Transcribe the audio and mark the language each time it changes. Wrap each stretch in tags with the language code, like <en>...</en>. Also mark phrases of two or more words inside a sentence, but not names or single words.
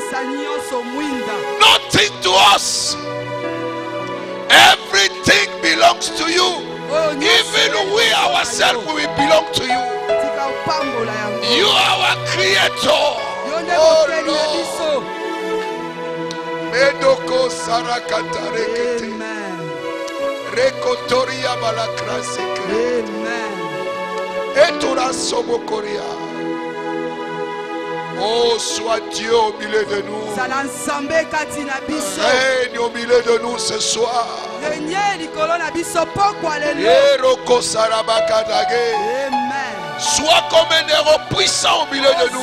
<en>Nothing to us. Everything belongs to you. Even we ourselves, we belong to you. You are our creator. Oh Lord. Medoko sarakata rekete. Rekotoria balakraseke. Amen. Etura sobokoria.</en> <fr>Oh, sois Dieu au milieu de nous. Règne au milieu de nous ce soir. Sois comme un héros puissant au milieu de nous.</fr>